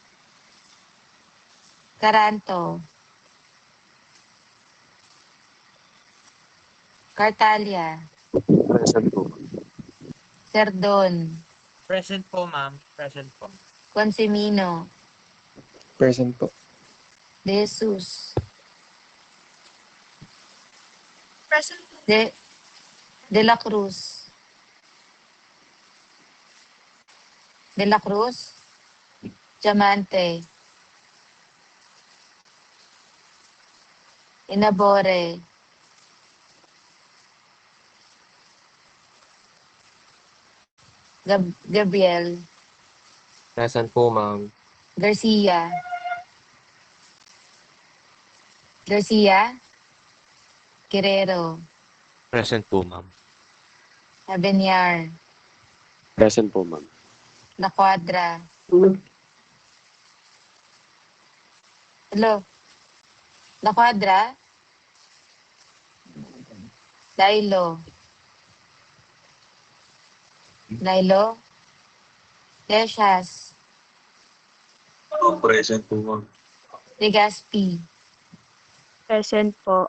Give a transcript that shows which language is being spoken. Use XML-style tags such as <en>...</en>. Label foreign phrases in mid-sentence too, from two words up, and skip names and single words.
<tl>Caranto. Cartalia. Present po. Cerdon. Present po, ma'am. Present po. Consimino. Present po. De Jesus. Present po. De la Cruz. De la Cruz. Diamante. Inabore. Gabriel. Present po, ma'am. Garcia. Garcia. Guerrero. Present po, ma'am. Habenyar. Present po, ma'am. La Cuadra. Hello. La Cuadra. Dailo. Lilo. Leshas. Present po, ma'am. Legaspi. Present po.</tl>